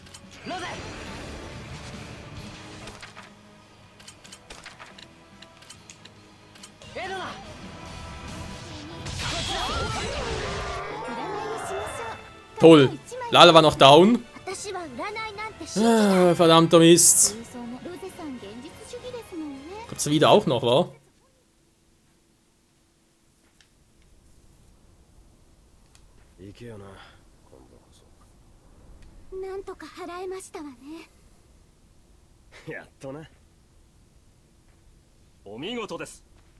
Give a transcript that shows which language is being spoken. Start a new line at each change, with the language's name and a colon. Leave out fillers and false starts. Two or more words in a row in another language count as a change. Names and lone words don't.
German: Toll. Lala war noch down. Ah, verdammter Mist. Kommt's wieder auch noch, wa?
Japanese: 行けよな、今度こそ。なんとか払えましたわね。やっとな。お見事です。